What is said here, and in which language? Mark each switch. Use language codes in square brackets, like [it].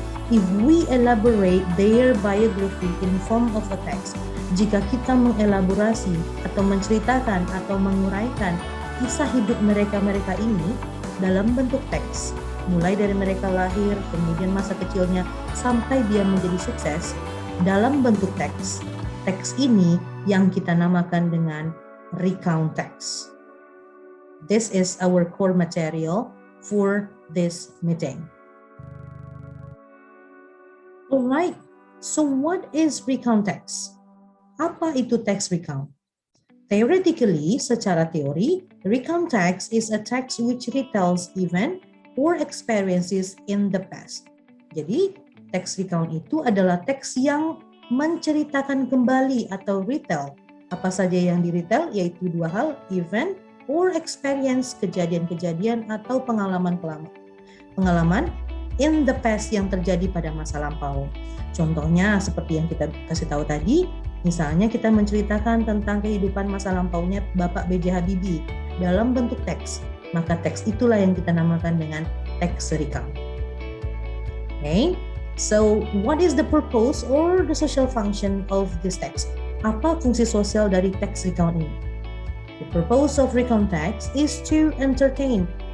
[en] If we elaborate their biography in form of a text, [id] jika kita mengelaborasi atau menceritakan atau menguraikan kisah hidup mereka ini dalam bentuk teks, mulai dari mereka lahir, kemudian masa kecilnya, sampai dia menjadi sukses, dalam bentuk teks. Teks ini yang kita namakan dengan recount text. [en] This is our core material for this meeting. Alright, so what is recount text? [id] Apa itu text recount? [en] Theoretically, [id] secara teori, [en] recount text is a text which retells event or experiences in the past. [id] Jadi, text recount itu adalah teks yang menceritakan kembali atau retell. Apa saja yang di-retell, yaitu 2 hal, [en] event or experience, [id] kejadian-kejadian atau pengalaman [en] in the past [id] yang terjadi pada masa lampau. Contohnya seperti yang kita kasih tahu tadi, misalnya kita menceritakan tentang kehidupan masa lampaunya Bapak B.J. Habibie dalam bentuk teks, maka teks itulah yang kita namakan dengan text recount. [en] Okay, so what is the purpose or the social function of this text? [id] Apa fungsi sosial dari text recount ini? [en] The purpose of recount text is to entertain.